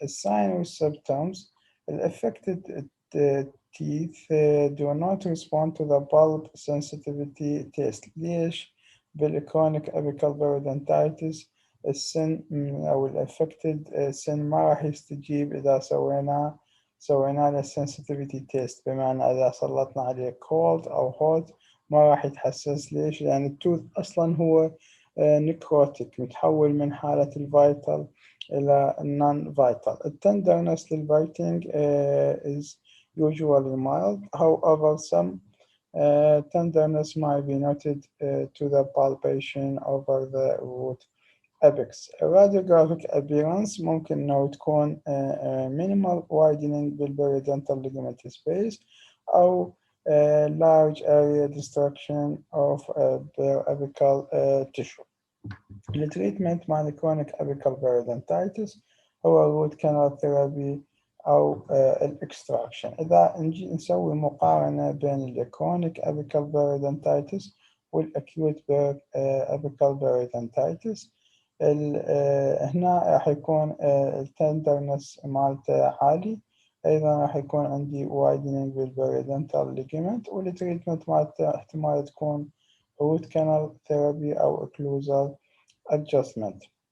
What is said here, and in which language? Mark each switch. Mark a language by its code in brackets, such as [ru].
[en] Signs and symptoms: affected teeth do not respond to the bulb sensitivity test. [ar] ليش؟ بالchronic apical periodontitis السن أو الأفكتد سن ما راح يستجيب إذا سوينا له sensitivity test، بمعنى إذا سلطنا عليه cold أو hot ما راح يتحسس. ليش؟ لأن التوث أصلا هو نيكروتيك، متحول من حالة الفيتال إلى non vital. التندرنس للبايتنج [en] is usually mild. However, some Tenderness might be noted to the palpation over the root apex. Radiographic appearance [ar] ممكن إنه تكون [en] minimal widening بالperiodontal ligament space أو large area destruction of periapical tissue. [ar] التريتمنت مع الكرونيك apical periodontitis هو root canal therapy أو الإكستراكشن. إذا نجي نسوي مقارنة بين الكرونيك apical periodontitis والأكيوت apical periodontitis، هنا راح يكون التندرنس مالته عالي، أيضا راح يكون عندي widening بالبريدنتال ليجمنت، والتريتمنت مالته احتمال تكون root canal therapy أو occlusal adjustment.